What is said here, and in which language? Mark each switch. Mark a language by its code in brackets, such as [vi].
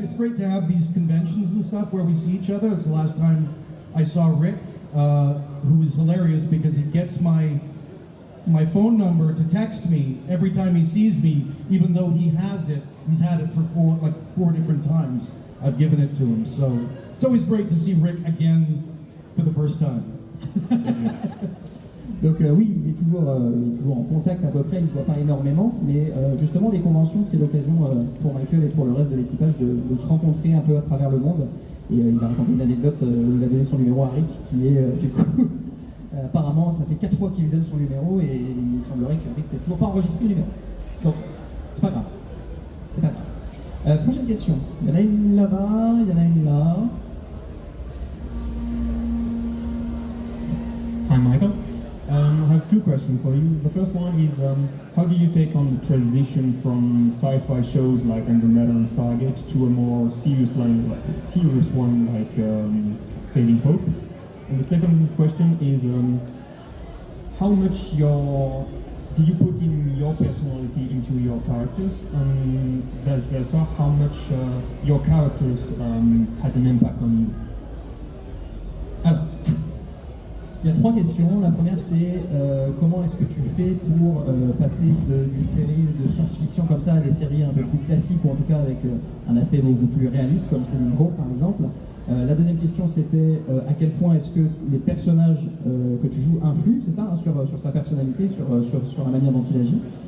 [en] It's great to have these conventions and stuff where we see each other. It's the last time I saw Rick, who is hilarious because he gets my phone number to text me every time he sees me, even though he has it. He's had it for four different times. I've given it to him, so it's always great to see Rick again for the first time. [fr] Donc oui, il est toujours en contact à peu près, il ne se voit pas énormément, mais justement les conventions c'est l'occasion pour Michael et pour le reste de l'équipage de se rencontrer un peu à travers le monde. Et il va raconter une anecdote où il a donné son numéro à Rick, qui est du coup Apparemment, ça fait 4 fois qu'il lui donne son numéro et il semblerait que Rick n'ait toujours pas enregistré le numéro. Donc, c'est pas grave. C'est pas grave. Prochaine question. Il y en a une là-bas, il y en a une là. [en] Hi, Michael. I have two questions for you. The first one is, how do you take on the transition from sci-fi shows like Andromeda and Stargate to a more serious one like Saving Hope? And the second question is, how much do you put in your personality into your characters, and vice versa, how much your characters had an impact on you? [fr] Alors, il y a 3 questions. La première, c'est comment est-ce que tu fais pour passer d'une série de science-fiction comme ça à des séries un peu plus classiques, ou en tout cas avec un aspect beaucoup plus réaliste, comme Saving Hope par exemple. La deuxième question, c'était à quel point est-ce que les personnages que tu joues influent, c'est ça, hein, sur sa personnalité, sur la manière dont il agit.